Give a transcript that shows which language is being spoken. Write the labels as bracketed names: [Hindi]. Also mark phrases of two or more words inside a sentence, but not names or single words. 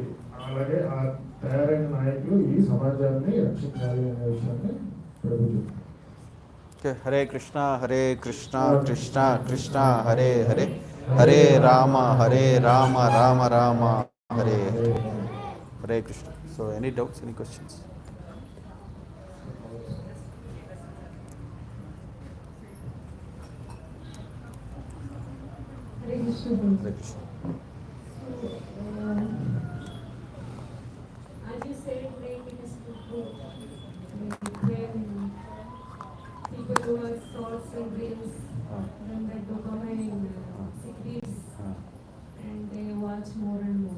[Telugu] అలాగే ఆ తయారైన నాయకులు ఈ సమాజాన్ని రక్షించాలి అనే విషయాన్ని ప్రభు చెప్తున్నారు. [Sanskrit] హరే కృష్ణ కృష్ణ కృష్ణ హరే హరే హరే రామ రామ రామ హరే హరే. హరే కృష్ణ. [English] So any doubts, any questions? [Sanskrit] Hare Krishna. హరే కృష్ణ. [English] As you said, like it is true. When people who are thoughts and dreams, then that dopamine secretes and they watch more and more.